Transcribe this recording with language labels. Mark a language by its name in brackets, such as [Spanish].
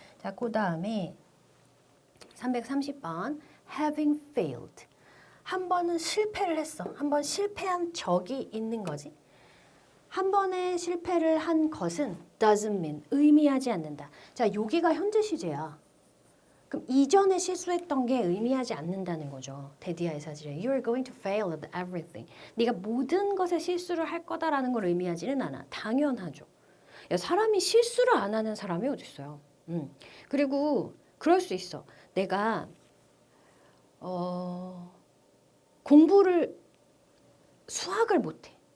[Korean] 자, 그 다음에 330번 [English] having failed. [Korean] 한 번은 실패를 했어. 한 번 실패한 적이 있는 거지. 한 번에 실패를 한 것은 [English] doesn't mean, [Korean] 의미하지 않는다. 자, 여기가 현재 시제야. 그럼 이전에 실수했던 게 의미하지 않는다는 거죠. 데디아의 사실에 [English] You are going to fail at everything. [Korean] 네가 모든 것에 실수를 할 거다라는 걸 의미하지는 않아. 당연하죠. 야, 사람이 실수를 안 하는 사람이 어디 있어요. 그리고 그럴 수 있어. 내가 공부를 수학을 못해.